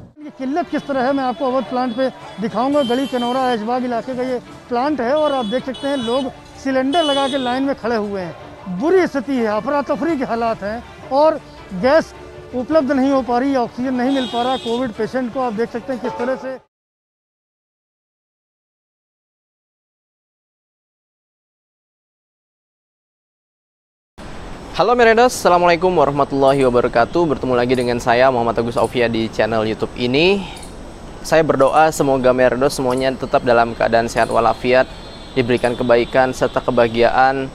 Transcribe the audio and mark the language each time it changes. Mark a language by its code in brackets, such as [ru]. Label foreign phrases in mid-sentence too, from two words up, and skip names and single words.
[hi] किल्लत किस तरह है मैं आपको अवध प्लांट पे दिखाऊंगा। गली कनौरा ऐशबाग इलाके का ये प्लांट है और आप देख सकते हैं लोग सिलेंडर लगा के लाइन में खड़े हुए हैं। बुरी स्थिति है, अफरा तफरी के हालात हैं और गैस उपलब्ध नहीं हो पा रही, ऑक्सीजन नहीं मिल पा रहा [en] Covid patient [hi] को। आप देख सकते हैं किस तरह से [id] Halo Meredos, [ar] السلام عليكم ورحمة الله وبركاته. [id] Bertemu lagi dengan saya Muhammad Agus Aufia di channel YouTube ini. Saya berdoa semoga Meredos semuanya tetap dalam keadaan sehat walafiat, diberikan kebaikan serta kebahagiaan.